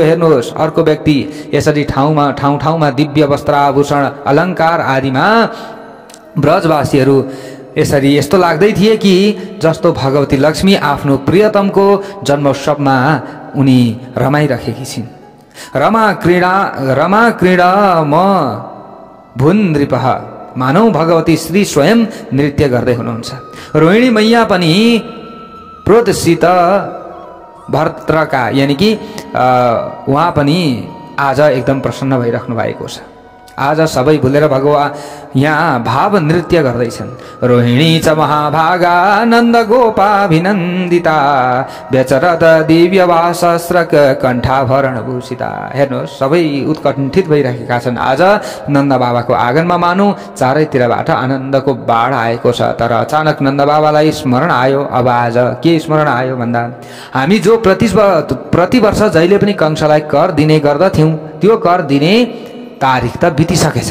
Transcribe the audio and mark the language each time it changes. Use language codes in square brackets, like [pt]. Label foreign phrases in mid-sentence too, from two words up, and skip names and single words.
[ne] हेर्नुहोस्, अर्को व्यक्ति यसरी ठाउँमा दिव्य वस्त्र आभूषण अलङ्कार आदिमा ब्रजवासीहरू यसरी यस्तो लाग्दै थिए कि जस्तो भगवती लक्ष्मी आफ्नो प्रियतमको जन्मोत्सवमा उनी रमाइराखेकी छिन्। [sa] रमा क्रीडा म भुन नृपः। [ne] मानौ भगवती श्री स्वयं नृत्य गर्दै हुनुहुन्छ। रोहिणी मैया पनि [sa] प्रोतसित भर्त्रका [ne] यानी कि उहाँ पनि आज एकदम प्रसन्न भइराख्नु भएको छ। आज सबै भुलेर भगवान यहाँ भाव नृत्य गर्दैछन्। [sa] रोहिणी च महाभागा नन्द गोपाभिनन्दिता व्यचरत दिव्य वासस्रक कण्ठाभरण भूषिता। [ne] हेर्नुहोस् सबै उत्कण्ठित भइरहेका छन्। आज नन्द बाबाको आगमनमा मानौ चारैतिरबाट आनन्दको बाढ आएको छ। तर अचानक नन्द बाबालाई स्मरण आयो। अब आज के स्मरण आयो भन्दा हामी जो प्रतिवर्ष जहिले पनि कंसलाई कर दिने गर्दथ्यौं त्यो कर दिने तारिख त बितिसकेछ।